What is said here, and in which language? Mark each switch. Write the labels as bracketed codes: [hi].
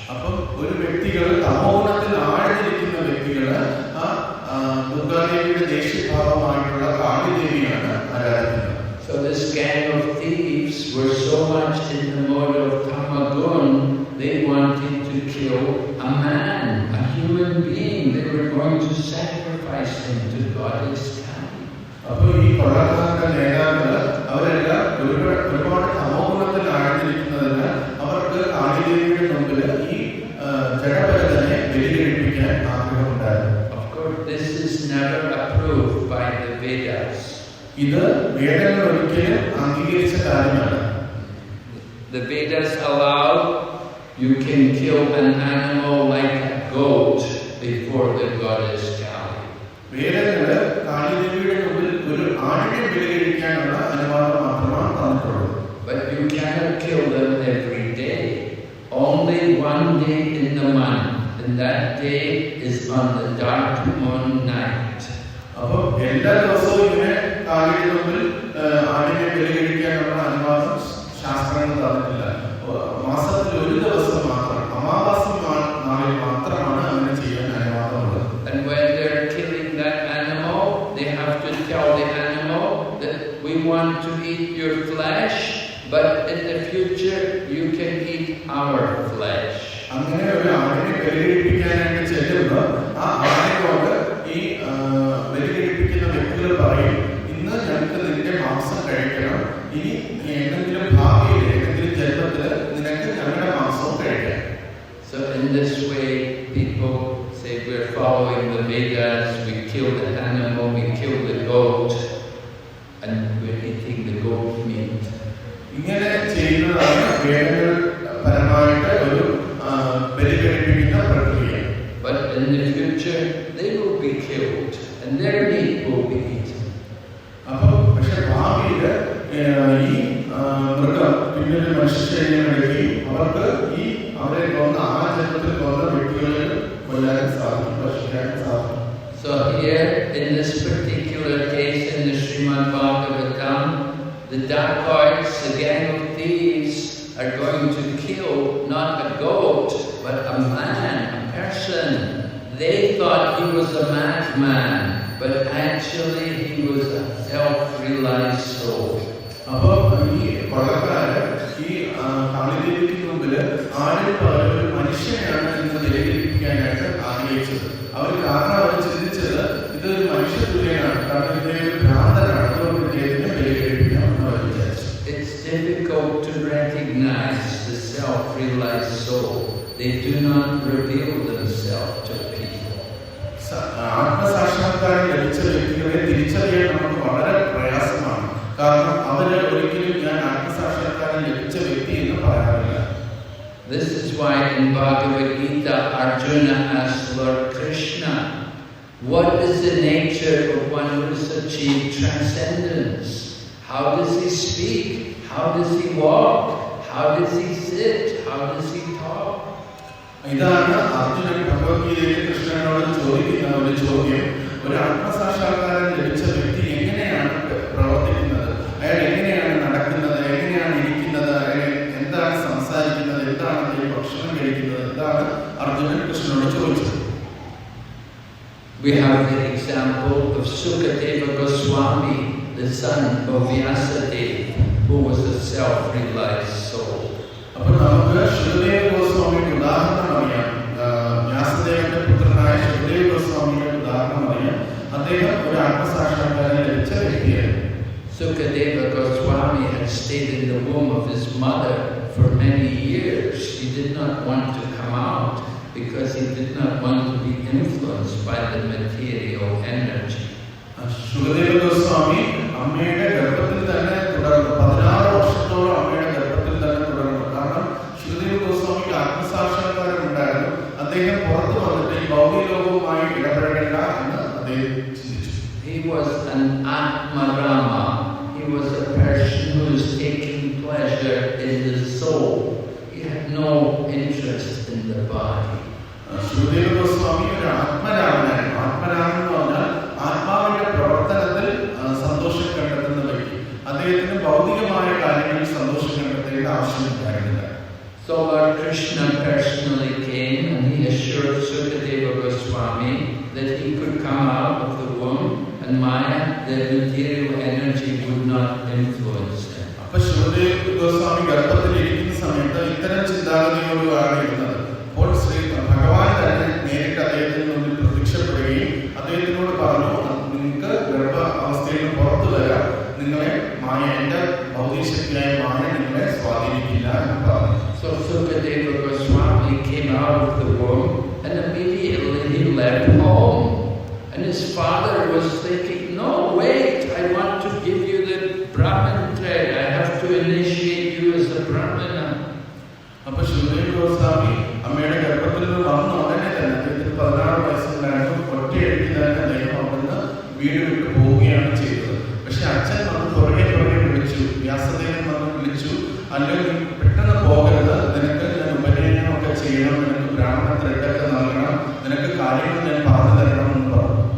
[ml] അപ്പം ഒരു വ്യക്തികൾ തമോഗുണത്തിൽ ആഴ്ന്നിരിക്കുന്ന വ്യക്തികള് ദുർഗാദേവിയുടെ ദേശീയഭാവമായിട്ടുള്ള കാളിദേവിയാണ് ആരാധിക്കുന്നത്. [en] So this gang of thieves were so much in the mode of tamagun, they wanted to kill a man, a human being. They were going to sacrifice him to goddess Kali. [ml] അപ്പോൾ ഈ കൊള്ളക്കാരുടെ നേതാക്കള് അവരെല്ലാം ഒരുപാട് തമോഗുണത്തിൽ ആഴ്ന്നിരിക്കുന്നതിന് അവർക്ക് കാളിദേവിയുടെ മുമ്പിൽ ഈ ജഡഭരതനെ ബലികഴിപ്പിക്കാൻ ആഗ്രഹമുണ്ടായിരുന്നു. [en] Of course, this is never approved by the Vedas. [ml] ഇത് വേദങ്ങൾ ഒരിക്കലും അംഗീകരിച്ച കാര്യമല്ല. [en] The Vedas allow you can kill an animal like a goat before the goddess Kali. [ml] വേദങ്ങള് കാളിദേവിയുടെ മുമ്പിൽ ഒരു ആടിനെ ബലികഴിക്കാനുള്ള അനുവാദം മാത്രമാണ് തന്നിട്ടുള്ളത്. [en] But you cannot kill them every day. Only one day in the month, and that day is on the dark moon night. [ml] അപ്പോൾ എല്ലാ ദിവസവും ഇങ്ങനെ കാളിയുടെ മുമ്പിൽ ആടിനെ ബലികഴിക്കാനുള്ള അനുവാദം ശാസ്ത്രങ്ങൾ തന്നിട്ടില്ല. മാസത്തിൽ ഒരു ദിവസം മാത്രം, അമാവാസി നാളിൽ മാത്രമാണ് അങ്ങനെ ചെയ്യാൻ അനുവാദമുള്ളത്. [en] And when they're killing that animal, they have to tell the animal that we want to eat your flesh, but in the future you can eat our flesh. [ml] അങ്ങനെ ഒരു ആടിനെ ബലികഴിപ്പിക്കാനായിട്ട് ചെല്ലുമ്പോൾ ആ ആടിനോട് ഈ ബലികഴിപ്പിക്കുന്ന വ്യക്തികൾ പറയും, ഇന്ന് ഞങ്ങൾക്ക് നിന്റെ മാംസം കഴിക്കണം, ഇനി എന്തെങ്കിലും ഭാവിയിൽ ഏതെങ്കിലും ജന്മത്തിൽ നിനക്ക് ഞങ്ങളുടെ മാംസവും കഴിക്കാം. [en] So in this way, people say we're following the Vedas, we kill the animal, we kill the goat, and we're eating the goat meat. [ml] ഇങ്ങനെ ചെയ്യുന്നതാണ് വേദങ്ങൾ പരമായിട്ട് ഒരു ബലികഴിപ്പിക്കുന്ന പ്രക്രിയ. [en] But in the future, they will be killed, and their meat will be eaten. [ml] അപ്പോൾ പക്ഷെ ഭാവിയിൽ ഈ മൃഗം പിന്നീട് മനുഷ്യശരീരമെടുക്കുകയും അവർക്ക് ഈ അവരെ കൊന്ന ആ ജന്മത്തിൽ കൊന്ന വ്യക്തികളെ കൊല്ലാൻ സാധിക്കും, ഭക്ഷിക്കാൻ സാധിക്കും. [en] So here, in this particular case in the Srimad Bhagavatam, the dacoits, the gang of thieves, are going to kill not a goat, but a man, a person. They thought he was a madman, but actually he was a self-realized soul. [ml] അപ്പോൾ ഈ കൊള്ളക്കാര് ഈ കാളിദേവിക്ക് മുമ്പിൽ ആടിന് പകരം ഒരു മനുഷ്യനെയാണ് ഇന്ന് ബലികഴിപ്പിക്കാനായിട്ട് ആഗ്രഹിച്ചത്. അവർ കാരണം അവർ ചിന്തിച്ചത് ഇതൊരു മനുഷ്യതുല്യനാണ്, കാരണം ഇദ്ദേഹം ഭ്രാന്തനാണ്, അതുകൊണ്ട് ഇദ്ദേഹത്തിനെ ബലികഴിപ്പിക്കാമെന്ന് അവർ വിചാരിച്ചു. [en] It's difficult to recognize the self-realized soul. They do not reveal themselves to people. [ml] ആത്മസാക്ഷാത്കാരം ലഭിച്ച വ്യക്തികളെ തിരിച്ചറിയാൻ നമുക്ക് വളരെ പ്രയാസമാണ്. കാരണം അവര് ഒരിക്കലും ഞാൻ ആത്മസാക്ഷാത്കാരം ലഭിച്ച വ്യക്തി എന്ന് പറയാറില്ല. [en] This is why in Bhagavad Gita, Arjuna asked Lord Krishna, what is the nature of one who has achieved transcendence? How does he speak? How does he walk? How does he sit? How does he talk? [ml] ഇതാണ് അർജുനൻ ഭഗവത്ഗീതയിൽ കൃഷ്ണനോട് ചോദിക്കുന്ന ഒരു ചോദ്യം. ഒരു ആത്മസാക്ഷാത്കാരം ലഭിച്ച വ്യക്തി എങ്ങനെയാണ് പ്രവർത്തിക്കുന്നത്, അയാൾ എങ്ങനെയാണ് നടക്കുന്നത്, എങ്ങനെയാണ് ഇരിക്കുന്നത്, അയാൾ എന്താണ് സംസാരിക്കുന്നത്, എന്താണ് അദ്ദേഹം ഭക്ഷണം കഴിക്കുന്നത്, എന്താണ് അർജുനൻ കൃഷ്ണനോട് ചോദിച്ചത്. [en] We have the example of Sukadeva Goswami, the son of Vyasadeva, who was a self-realized soul. [ml] അപ്പോൾ നമുക്ക് ശുകദേവ ഗോസ്വാമിയുടെ ഉദാഹരണം അറിയാം. വ്യാസദേവന്റെ പുത്രനായ ശുകദേവ ഗോസ്വാമിയുടെ ഉദാഹരണം അറിയാം. അദ്ദേഹം ഒരു ആത്മസാക്ഷാത്കാരം ലഭിച്ച വ്യക്തിയായിരുന്നു. [en] Sukadeva Goswami had stayed in the womb of his mother for many years. He did not want to come out because he did not want to be influenced by the material energy. [ml] ശുകദേവ Goswami അമ്മയുടെ ഗർഭത്തിൽ തന്നെ തുടർന്നു. 16 വർഷത്തോളം അമ്മയുടെ ഗർഭത്തിൽ തന്നെ തുടർന്നു. കാരണം ശുകദേവ ഗോസ്വാമിക്ക് ആത്മസാക്ഷാത്കാരം ഉണ്ടായിരുന്നു. അദ്ദേഹം പുറത്തു വന്നിട്ട് ഈ ഭൗതിക ലോകവുമായി ഇടപെടേണ്ട എന്ന് അദ്ദേഹം ചിന്തിച്ചു. [en] He was an Atmarama. He was a person who was taking pleasure in the soul. He had no interest in the body. [ml] ശുകദേവ Goswami ഒരു ആത്മരാമനായിരുന്നു. ആത്മരാമൻ എന്ന് പറഞ്ഞാൽ ആത്മാവിന്റെ പ്രവർത്തനത്തിൽ സന്തോഷം കണ്ടെത്തുന്ന വ്യക്തി. അദ്ദേഹത്തിന് ഭൗതികമായ കാര്യങ്ങളിൽ സന്തോഷം കണ്ടെത്തേണ്ട ആവശ്യമുണ്ടായിരുന്നില്ല. [en] Lord Krishna personally came and he assured Sukadeva Goswami that he could come out of the womb and Maya, the material energy, would not influence him. [ml] അപ്പോൾ ശുകദേവ് ഗോസ്വാമി ഗർഭത്തിലിരിക്കുന്ന സമയത്ത് ഇത്തരം ചിന്താഗതിയോടുകൂടിയാണ് ഇരുന്നത്. അപ്പോൾ ഭഗവാൻ തന്നെ നേരിട്ട് അദ്ദേഹത്തിന് മുന്നിൽ പ്രത്യക്ഷപ്പെടുകയും അദ്ദേഹത്തിനോട് പറഞ്ഞു, നിങ്ങൾക്ക് ഗർഭാവസ്ഥയിൽ നിന്ന് പുറത്തു വരാം, നിങ്ങളെ മായ, എന്റെ ഭൗതിക ശക്തിയായ മായ നിങ്ങളെ സ്വാധീനിക്കില്ല എന്ന് പറഞ്ഞു. [en] So Sukadeva Goswami came out of the womb and immediately he left home. And his father was thinking, no, wait, I want to give you the Brahmin thread. I have to initiate you as a Brahmana. [ml] അപ്പോൾ ശുകദേവ് ഗോസ്വാമി അമ്മയുടെ ഗർഭത്തിൽ നിന്ന് വന്ന ഉടനെ തന്നെ അദ്ദേഹത്തിന് 16 വയസ്സുണ്ടായിരുന്നു. ഒറ്റയടിക്ക് തന്നെ അദ്ദേഹം അവിടുന്ന് വീട് വിട്ടു പോവുകയാണ് ചെയ്തത്. പക്ഷെ അച്ഛൻ വന്ന് പുറകെ വിളിച്ചു, വ്യാസദേവൻ വന്ന് വിളിച്ചു, അല്ലെങ്കിൽ പെട്ടെന്ന് പോകരുത്, നിനക്ക് ഞാൻ ഉപനയനമൊക്കെ ചെയ്യണം, നിനക്ക് ബ്രാഹ്മണ ത്രെഡൊക്കെ നൽകണം, നിനക്ക് കാര്യങ്ങൾ ഞാൻ പറഞ്ഞു തരണം എന്ന് പറഞ്ഞു.